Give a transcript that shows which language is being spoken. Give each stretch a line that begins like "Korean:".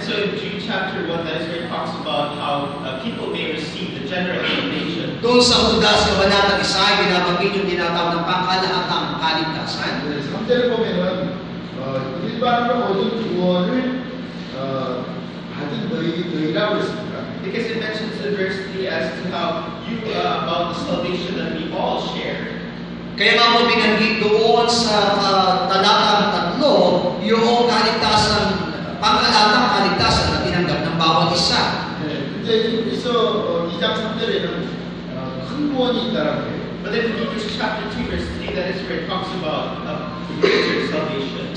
English: And so in Jude chapter 1, that is where it talks about how people may receive the general salvation.
Filipino: Doon sa Judas sa kabanatang 1, binabanggit yung tinatawag ng pangkalahatang kaligtasan.
Korean: 3절에 보면은 일반으로 얻은 구원을 받은 너희라고 했습니다.
English: Because it mentions in verse 3 as to how you about the salvation that we all share.
Filipino: Kaya nga po binanggit doon sa talatang 3, yung kaligtasan, pangkalahatang kaligtasan na tinanggap ng bawat isa.
Korean: 네, 근데 여기서 2장 3절에는 큰 구원이 있다라고 해요.
English: But then in Hebrews chapter 2 verse 3, that is where it talks about greater salvation.